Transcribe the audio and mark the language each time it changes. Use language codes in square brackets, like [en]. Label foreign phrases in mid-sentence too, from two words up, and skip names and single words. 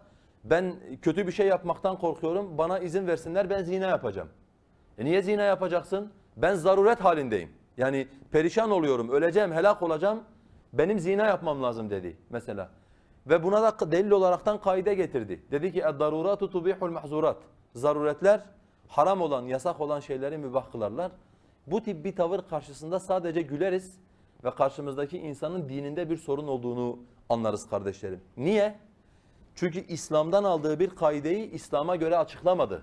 [tr] Ben kötü bir şey yapmaktan korkuyorum, bana izin versinler ben zina yapacağım. Niye zina yapacaksın? Ben zaruret halindeyim. Yani perişan oluyorum, öleceğim, helak olacağım. Benim zina yapmam lazım dedi mesela. Ve buna da delil olaraktan kaide getirdi. Dedi ki [ar] اَدْضَرُورَاتُ تُبِيحُ الْمَحْزُورَاتِ [tr] Zaruretler haram olan, yasak olan şeyleri mübah kılarlar. Bu tip bir tavır karşısında sadece güleriz ve karşımızdaki insanın dininde bir sorun olduğunu anlarız kardeşlerim. Niye? Çünkü İslam'dan aldığı bir kaideyi İslam'a göre açıklamadı.